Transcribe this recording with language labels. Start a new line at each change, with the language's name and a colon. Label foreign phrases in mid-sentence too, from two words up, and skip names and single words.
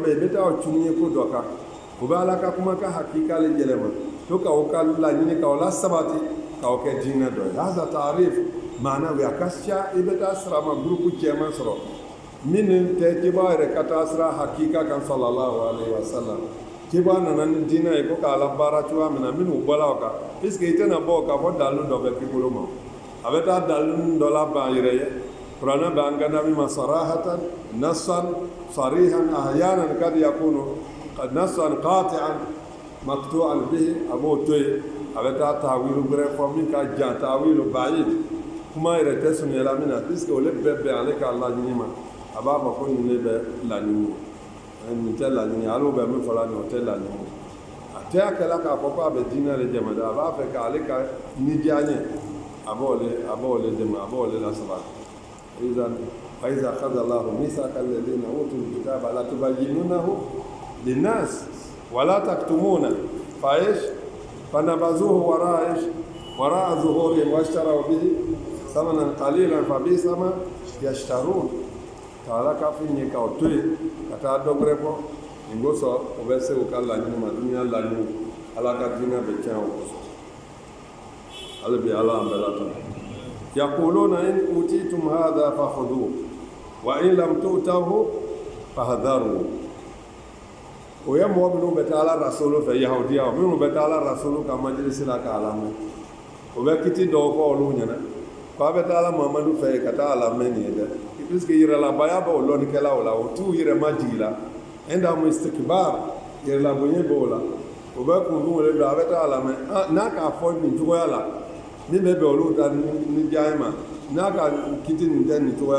Bambara: bɛ yen i bɛ taa o cunni ye ko dɔ kan u bɛ ala ka kuma ka hakika le yɛlɛma to k'aw ka laɲini k'aw la sabati k'aw kɛ diinɛ dɔ ye
Arabic: هذا تعريف معنوي
Bambara: a ka ca i bɛ taa sirama gurupu caman sɔrɔ minnu tɛ kibaa yɛrɛ ka taa sira hakika kan
Arabic: صلى الله عليه وسلم
Bambara: kibaa nana ni diinɛ ye ko k'a la baara cogoya min na minnu bɔla o kan puisque i tɛna bɔ k'a fɔ dalilu dɔ bɛ k'i bolo ma a bɛ taa dalilu dɔ la ban yɛrɛ ye kuranɛ bɛ an gana min ma
Arabic: صراحة نصا صريحا أحيانا قد يكون نصا قطعيا مقطوعا به
Bambara: a b'o to yen a bɛ taa tawilu wɛrɛ fɔ min ka jan
Arabic: تأويل بعيد
Bambara: kuma yɛrɛ tɛ sunyɛla min na puisque olu bɛɛ bɛn ale ka laɲini ma a b'a fɔ ko nin ne bɛ laɲini nin tɛ laɲini ale bɛ min fɔla nin o tɛ laɲini a tɛ a kɛla k'a fɔ ko a bɛ diinɛ de jama a b'a fɛ k'ale ka nidiya ɲɛ a b'o le dɛmɛ a b'o le lasabati
Arabic: فإذا أخذ الله ميثاق الذين أوتوا الكتاب لتبيننه للناس ولا تكتمونه فنبذوه وراء ظهورهم واشتروا به ثمنا قليلا فبئس ما يشترون
Bambara: taala ka fi ɲɛ k'aw to yen ka taa dɔ wɛrɛ fɔ nin kosɔn o bɛ se u ka laɲini ma duniya laɲini ala ka diinɛ bɛ tiɲɛ o kosɔn hali bi ala an bɛɛ la tɔn
Arabic: يقولون إن أوتيتم هذا فخذوه وإن لم تؤتوه فاحذروا
Bambara: o ye mɔgɔ minnu bɛ taa ala rasulu fɛ yahudiyaw minnu bɛ taa ala rasulu ka majilisi la k'a lamɛn o bɛ kiti dɔw fɔ olu ɲɛna k'a bɛ taa ala mamadu fɛ ka taa a lamɛn nin ye dɛ puisque yɛrɛlabaya b'o lɔnnikɛlaw la o t'u yɛrɛ majigi la
Arabic: عندهم استكبار
Bambara: yɛrɛlabonye b'o la o bɛ kunkun wele bila a bɛ taa a lamɛn n'a k'a fɔ nin cogoya la min bɛ bɛn olu ta ni diya ma n'a ka kiti nin tɛ nin cogoya